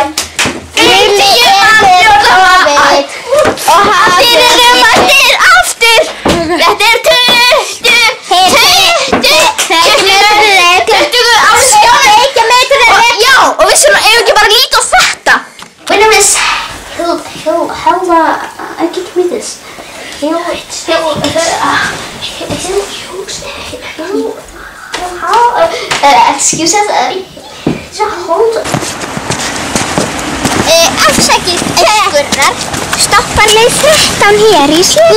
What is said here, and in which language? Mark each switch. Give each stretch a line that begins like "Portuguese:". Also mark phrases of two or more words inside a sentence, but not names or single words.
Icelandic: 50 manns 4. maí. Og allir eru mættir aftur. Þetta er 20 á skjánum. Já, og við skulum ekki bara líta á þetta.
English: Wait a minute. I can't read this. Excuse us, hold on.
Icelandic: Afsakið tökurnar. Stoppa leið 13 hér í slutu.